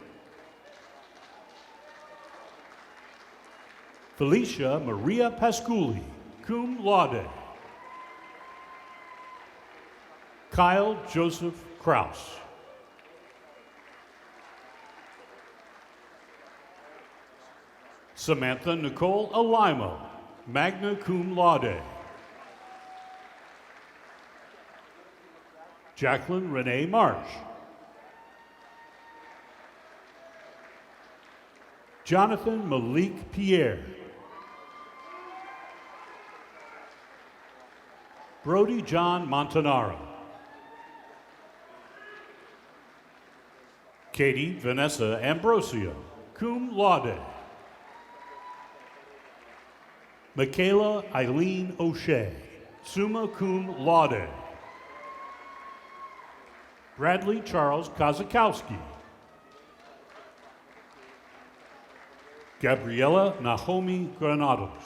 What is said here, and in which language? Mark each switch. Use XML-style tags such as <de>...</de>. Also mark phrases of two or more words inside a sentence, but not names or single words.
<en>Felicia Maria Pasculi,</en> <la>cum laude.</la> <en>Kyle Joseph Kraus. Samantha Nicole Alimo,</en> <la>magna cum laude.</la> <en>Jacqueline Renee Marsh. Jonathan Malik Pierre. Brody John Montanaro. Katie Vanessa Ambrosio,</en> <la>cum laude.</la> <en>Michaela Eileen O'Shea,</en> <la>summa cum laude.</la> <en>Bradley Charles Kozakowski. Gabriela Nahomi Granados.</en>